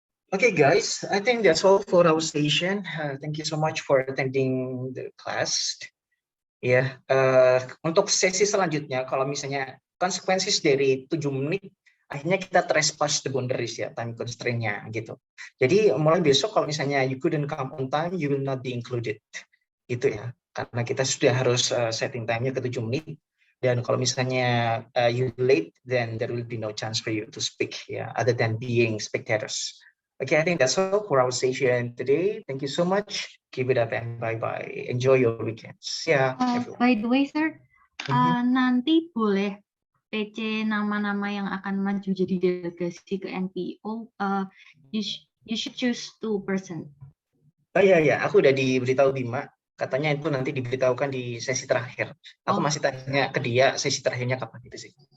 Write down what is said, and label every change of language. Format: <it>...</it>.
<en>Okay, guys, I think that's all for our session. Thank you so much for attending the class.</en> <id>Ya, untuk sesi selanjutnya, kalau misalnya konsekuensi dari 7 menit, akhirnya kita</id> <en>trespass the boundaries</en> <id>ya,</id> <en>time constraint-</en> <id>nya gitu. Jadi mulai besok kalau misalnya</id> <en>you couldn't come on time, you will not be included.</en> <id>Gitu ya, karena kita sudah harus setting time-nya ke 7 menit. Dan kalau misalnya</id> <en>you late, then there will be no chance for you to speak, other than being spectators. Okay, I think that's all for our session today. Thank you so much. Keep it up and bye-bye. Enjoy your weekends. Everyone. By the way, Sir,</en> <id>nanti boleh PC nama-nama yang akan maju jadi delegasi ke NPO.</id> <en>You should choose 2 person.</en> <id>Oh iya, aku udah diberitahu Bima. Katanya itu nanti diberitahukan di sesi terakhir. Aku masih tanya ke dia sesi terakhirnya kapan gitu sih.</id>